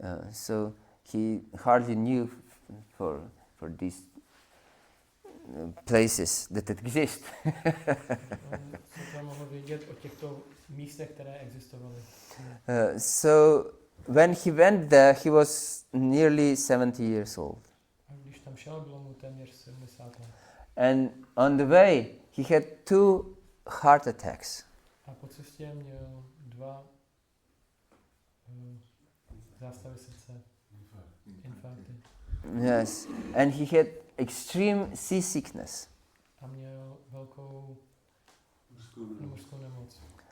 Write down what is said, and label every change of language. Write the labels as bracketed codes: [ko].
[en] So he hardly knew for these places that exist. [cs] On se tam mohl vědět o těchto místech, které existovaly. [en] So when he went there, he was nearly 70 years old. [cs] A když tam šel, bylo mu téměř 70 let. [en] And on the way, he had 2 heart attacks. [cs] A po cestě měl 2 zástavy srdce, infarkty. [en] Yes, and he had extreme seasickness. [cs] A měl velkou mořskou nemoc.